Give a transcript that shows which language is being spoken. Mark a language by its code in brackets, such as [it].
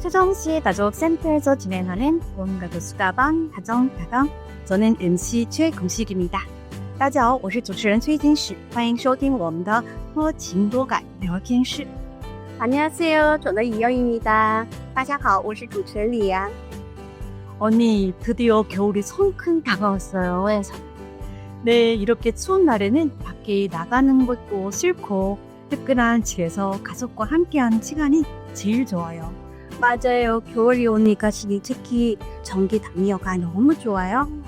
[ko] 수정시 가족센터에서 진행하는 온가구 수다방 가정다방 저는 MC 최금식입니다. [zh] 大家好，我是主持人崔金石，欢迎收听我们的多情多感聊天室。 [ko] 안녕하세요. 저는 이영입니다. [zh] 大家好，我是主持人李阳。 [ko] 언니, 드디어 겨울이 성큼 다가왔어요. 네, 이렇게 추운 날에는 밖에 나가는 것도 싫고 뜨끈한 집에서 가족과 함께하는 시간이 제일 좋아요. 맞아요. 겨울이 오니까 특히 전기 담요가 너무 좋아요.